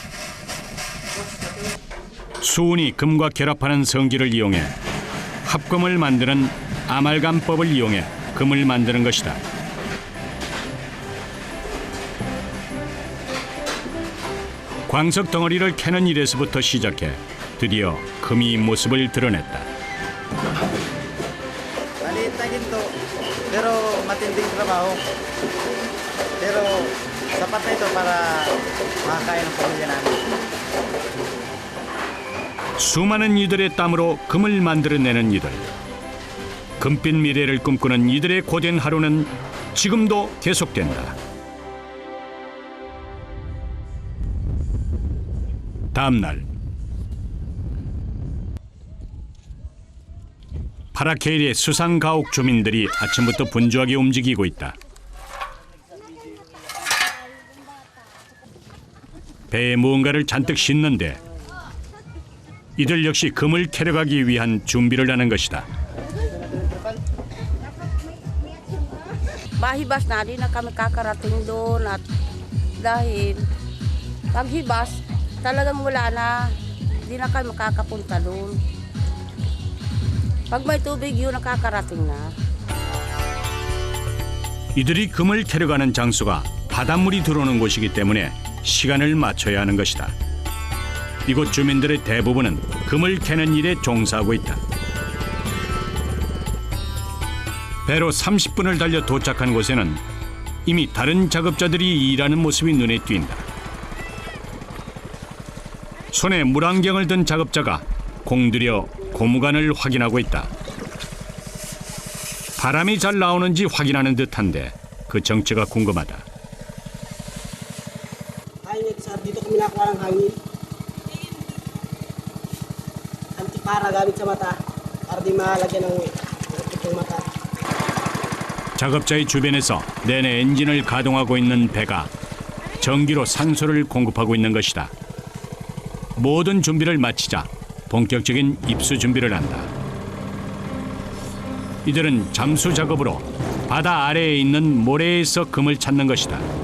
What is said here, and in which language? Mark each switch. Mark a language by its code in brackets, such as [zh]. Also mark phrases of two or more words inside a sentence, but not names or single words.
[ko] 수은이 금과 결합하는 성기를 이용해 합금을 만드는 아말감법을 이용해 금을 만드는 것이다. 광석 덩어리를 캐는 일에서부터 시작해 드디어 금이 모습을 드러냈다. [tl] Maliit na ginto, pero matinding trabaho. Pero sapat na ito para makakain ng pamilya namin. [ko] 수많은 이들의 땀으로 금을 만들어내는 이들. 금빛 미래를 꿈꾸는 이들의 고된 하루는 지금도 계속된다. 다음 날 파라케일의 수상가옥 주민들이 아침부터 분주하게 움직이고 있다. 배에 무언가를 잔뜩 싣는데 이들 역시 금을 캐러 가기 위한 준비를 하는 것이다. [tl] Mahibas na, di na kami kakarating doon at dahil paghibas, talagang wala na, di na kami makakapunta doon. Pag may tubig yun, nakakarating na. [ko] 이들이 금을 캐러 가는 장소가 바닷물이 들어오는 곳이기 때문에 시간을 맞춰야 하는 것이다. 이곳 주민들의 대부분은 금을 캐는 일에 종사하고 있다. 배로 30분을 달려 도착한 곳에는 이미 다른 작업자들이 일하는 모습이 눈에 띈다. 손에 물안경을 든 작업자가 공들여 고무관을 확인하고 있다. 바람이 잘 나오는지 확인하는 듯한데 그 정체가 궁금하다. [tl] Dito kami nakuha ng hangin. Antipara gamit sa mata para di malagyan ng itong mata. [ko] 작업자의 주변에서 내내 엔진을 가동하고 있는 배가 전기로 산소를 공급하고 있는 것이다. 모든 준비를 마치자 본격적인 입수 준비를 한다. 이들은 잠수 작업으로 바다 아래에 있는 모래에서 금을 찾는 것이다.